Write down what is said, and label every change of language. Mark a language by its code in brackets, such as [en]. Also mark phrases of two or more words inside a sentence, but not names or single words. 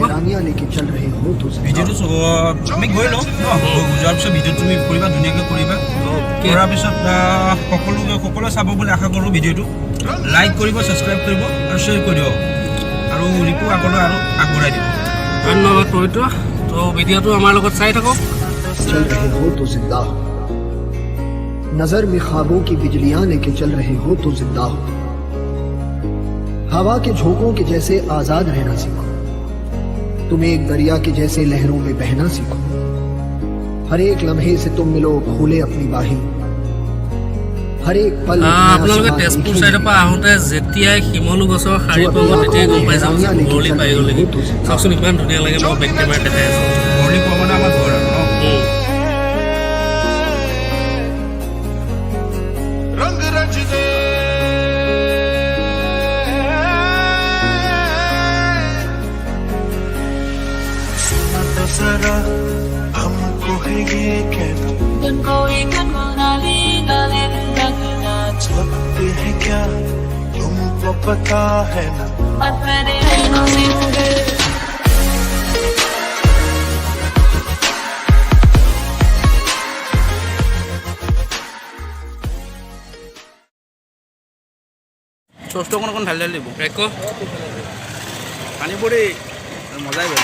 [as] ভিডিঅ'টো আমি গৈ লওঁ, যোৱাৰ পিছত ভিডিঅ'টো তুমি কৰিবা, ধুনীয়াকৈ কৰিবা। কৰাৰ পিছত সকলোৱে চাব বুলি আশা কৰোঁ। ভিডিঅ'টো লাইক কৰিব, ছাবস্ক্ৰাইব কৰিব আৰু শ্বেয়াৰ কৰিব, আৰু ৰিপু আগলৈ আৰু আগবঢ়াই দিব। ধন্যবাদ পবিত্ৰ। তো ভিডিঅ'টো আমাৰ লগত চাই থাকক। [hi] चल रहे हो तो जिंदा हो, नजर में ख्वाबों की बिजलियां लेके चल रहे हो तो जिंदा हो, हवा के झोंकों के जैसे आजाद रहना सीखो, तुम एक दरिया के जैसे लहरों में बहना सीखो, हर एक लम्हे से तुम मिलो खोले अपनी बाहें, हर एक पल [as] আপোনালোকে তেজপুৰ চাইডৰ পৰা আহোঁতে যেতিয়াই শিমলু গছৰ শাৰী পাব তেতিয়াই গম পাই যাম বৰলি পাই গ'লেগি। চাওকচোন ইমান ধুনীয়া লাগে, মই [en] back camera [as] দেখাই আছোঁ। বৰলি পোৱা মানে আমাৰ ঘৰ আৰু ন। [hi] रंग रच दे तो जरा हमको है ये कहना, लगते हैं क्या तुमको पता है ना। [as] চচটো অকণ ঢালি ঢালি দিব, একো পানী পৰি মজাই গ'ল।